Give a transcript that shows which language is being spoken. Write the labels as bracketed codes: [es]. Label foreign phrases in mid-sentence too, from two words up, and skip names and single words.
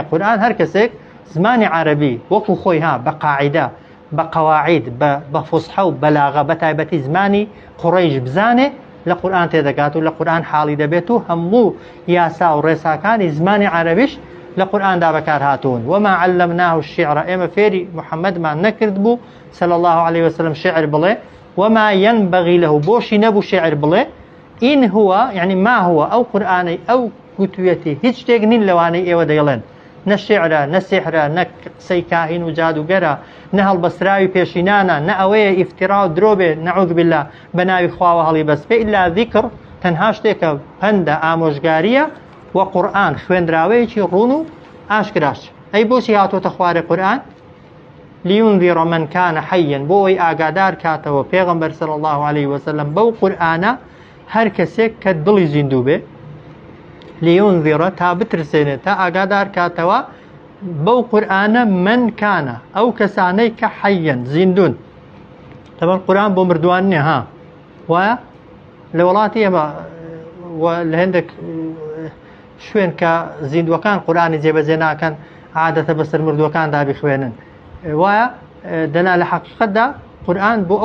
[ckb] قورئان هەر کەسێک زمانی عەرەبی وەکو خۆی ها بە قاعیدە بە قەواعید بە فوسحە و بەلاغە بە تایبەتی زمانی قوڕەیش بزانێ لە قورئان تێدەگات و لە قورئان حاڵی دەبێت و هەموو یاسا و ڕێساکانی زمانی عەرەبیش لە قورئاندا بەکار هاتوون. [ar] وەما عەلەمناه الشیعر [ckb] ئێمە فێری محەممەدمان نەکرد بوو [ar] صلى الله عليه وسلم [ckb] شعر بڵێ [ar] وەما ينبغي له [ckb] بۆشی نەبوو شعر بڵێ. [ar] ئین هو يعني ما هو [ckb] ئەو قورئانەی ئەو گوتوویەتی هیچ شتێک نین لەوانەی ئێوە دەیڵێن نە شعرە نە سیحرە نە قسەی کاهین و جادوگەرە نە هەڵبەستراوی پێشینانە نە ئەوەیە ئیفترا و درۆ بێ [ar] نەعوذ بالله [ckb] بە ناوی خواوە هەڵی بەست بێ [ar] ئیلا ذیکر [ckb] تەنها شتێکە پەندە ئامۆژگاریە و قورئان خوێنراوەیەکی ڕوون و ئاشکراش. ئەی بۆچی هاتۆتە خوارێ قورئان؟ [ar] لينذر من كان حيا [ckb] بۆ ئەوەی ئاگادار کاتەوە پێغەمبەر [ar] صلی الله عليه وسلم [ckb] بەو قورئانە هەر کەسێک کە دڵی زیندوو بێ لينذر تا بترسێنێت تا ئاگادار کاتەوە بەو قورئانە [ar] من کانە [ckb] ئەو کەسانەی کە حەیەن زیندون. تەبەن قورئان بۆ مردووان نییە ها وایە لە وڵاتی ئێمە لە هەندێک شوێن کە زیندوەکان قورئانی جێبەجێ ناکەن عادەتە بەسەر مردووەکاندا بخوێنن وایە دەنا لە حەقیقەتدا قورئان بۆ